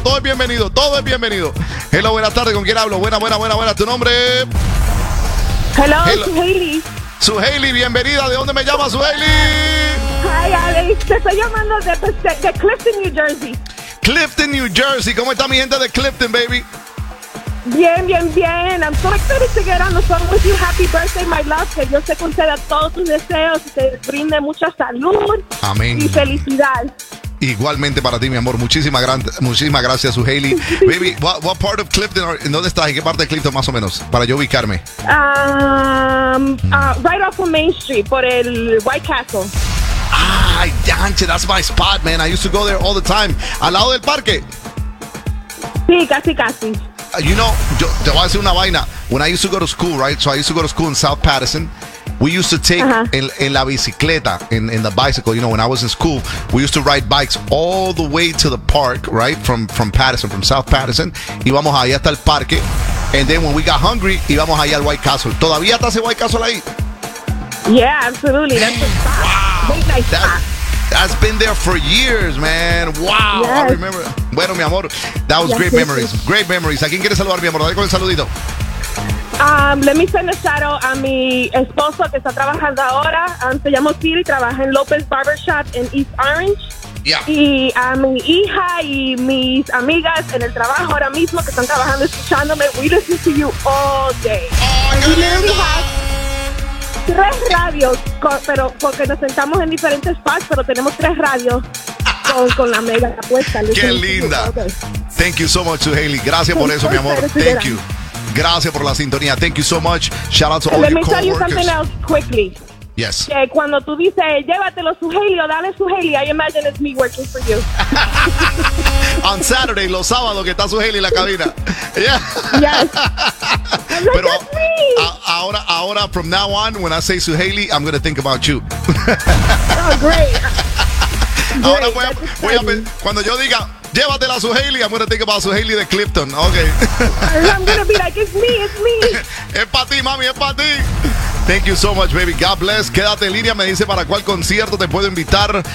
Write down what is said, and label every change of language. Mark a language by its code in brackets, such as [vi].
[es] Todo es bienvenido, todo es bienvenido. Hello, buenas tardes, ¿con quién hablo? Buena, buena, buena, buena. ¿Tu nombre? [en] Hello, hello. Suheili. [es] Suheili, bienvenida. ¿De dónde me llama, Suheili? Hi, Alex. Te estoy llamando de Clifton, New Jersey. [en] Clifton, New Jersey. [es] ¿Cómo está mi gente de Clifton, baby? Bien, bien, bien. [en] I'm so excited to get on the phone with you. Happy birthday, my love. [es] Que Dios te conceda todos tus deseos. Te brinde mucha salud. Amén. Y felicidad. Igualmente para ti, mi amor. Muchísimas gracias, Suheili. [en] Baby, what part of Clifton? [es] ¿Dónde estás? ¿En qué parte de Clifton, más o menos? Para yo ubicarme. [en] Right off of Main Street, por el White Castle. Ay, Danche, that's my spot, man. I used to go there all the time. [es] ¿Al lado del parque? Sí, casi, casi. [en] You know, [es] yo te voy a decir una vaina. [en] When I used to go to school, right? So I used to go to school in South Patterson. We used to take [es] en la bicicleta, [en] in the bicycle. You know, when I was in school, we used to ride bikes all the way to the park, right? From Patterson, from South Patterson. [es] Íbamos allá hasta el parque. [en] And then when we got hungry, [es] íbamos allá al White Castle. ¿Todavía está ese White Castle ahí? [en] Yeah, absolutely. That's the spot. Wow. That's been there for years, man. Wow, yes. I remember. [es] Bueno, mi amor, [en] that was great memories. Great memories. [es] ¿A quién quieres saludar, mi amor? Dale con el saludito. [en] Let me send a shout out [es] a mi esposo que está trabajando ahora. Se llama Siri, trabaja en López Barbershop en East Orange. [en] Yeah. [es] Y a mi hija y mis amigas en el trabajo ahora mismo que están trabajando escuchándome. [en] We listen to you all day. Oh, [es] 3 radios, pero porque nos sentamos en diferentes spots, pero tenemos 3 radios con la mega apuesta. Qué linda. [en] Thank you so much, [es] Suheili. Gracias por eso, mi amor. [en] Thank you. [es] Gracias por la sintonía. [en] Thank you so much. Shout out to all your coworkers. Let me tell you something else quickly. Yes. [es] Que cuando tú dices llévatelo, Suheili, o dale, Suheili, [en] I imagine it's me working for you. On Saturday, [es] los sábados, que está Suheili en la cabina. [en] Yeah. Yes. I'm like, [es] pero [en] that's me. Ahora, from now on, when I say Suheili, I'm going to think about you. Oh, great. [es] Ahora voy a, cuando yo diga, llévatela a su Hailey, [en] I'm going to think about [es] su Hailey de Clifton. Ok. [en] I'm going to be like, it's me. [es] Es para ti, mami, es para ti. [en] Thank you so much, baby. God bless. [es] Quédate en línea. Me dice para cuál concierto te puedo invitar.